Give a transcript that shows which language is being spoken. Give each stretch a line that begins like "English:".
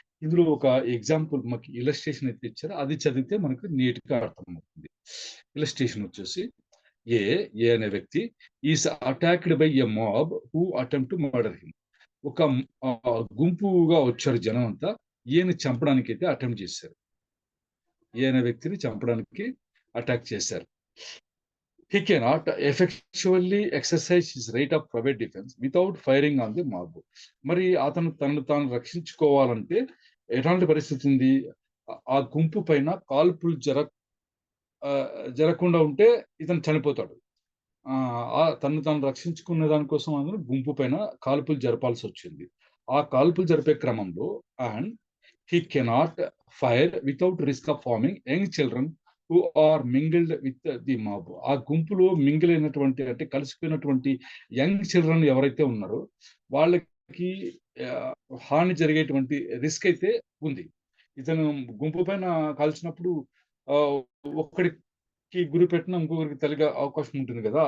Telugu: ఇందులో ఒక ఎగ్జాంపుల్ మాకు ఇలస్ట్రేషన్ అయితే ఇచ్చారో అది చదివితే మనకు నీట్ గా అర్థమవుతుంది. ఇలస్ట్రేషన్ వచ్చేసి ఏ ఏ అనే వ్యక్తి
English: Is attacked by a mob who attempt to murder him.
Telugu: ఒక గుంపుగా వచ్చారు జనం అంతా ఈయన చంపడానికి అయితే అటెంప్ట్ చేశారు. ఏ అనే వ్యక్తిని చంపడానికి అటాక్ చేశారు.
English: He cannot effectually exercise his right of private defense without firing on the mob.
Telugu: మరి అతను తనను తాను రక్షించుకోవాలంటే ఎలాంటి పరిస్థితి ఉంది? ఆ గుంపు పైన కాల్పులు జరగకుండా ఉంటే ఇతను చనిపోతాడు. తనను తాను రక్షించుకునే దానికోసం అందులో గుంపు పైన కాల్పులు జరపాల్సి వచ్చింది. ఆ కాల్పులు జరిపే క్రమంలో and
English: he cannot fire without risk of harming young children who are mingled with the mob.
Telugu: ఆ గుంపులో మింగిల్ అయినటువంటి అంటే కలిసిపోయినటువంటి యంగ్ చిల్డ్రన్ ఎవరైతే ఉన్నారో వాళ్ళకి హాని జరిగేటువంటి రిస్క్ అయితే ఉంది. ఇతను గుంపు పైన కాల్చినప్పుడు ఒక్కడికి గురి పెట్టిన ఇంకొకరికి తగిలే అవకాశం ఉంటుంది కదా!